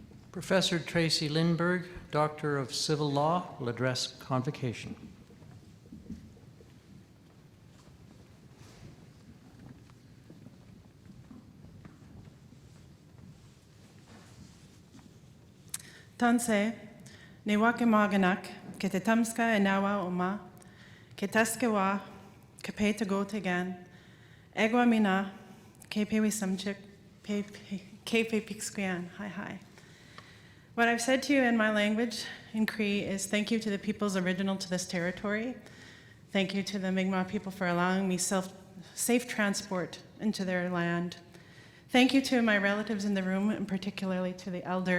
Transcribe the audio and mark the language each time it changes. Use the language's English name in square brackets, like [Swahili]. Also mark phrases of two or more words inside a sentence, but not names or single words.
[English] Professor Tracy Lindberg, Doctor of Civil Law, will address Convocation. [Cree] Tanse, ne wake maganak, ke te tamska e nawa o ma, ke taskewa, ke pe te go te gan, egwa mina, ke pe wisamchik, ke pe pixquian, hi. [English] What I've said to you in my language in Cree is thank you to the peoples original to this territory. Thank you to the Mi'kmaq people for allowing me safe transport into their land. Thank you to my relatives in the room, and particularly to the elder.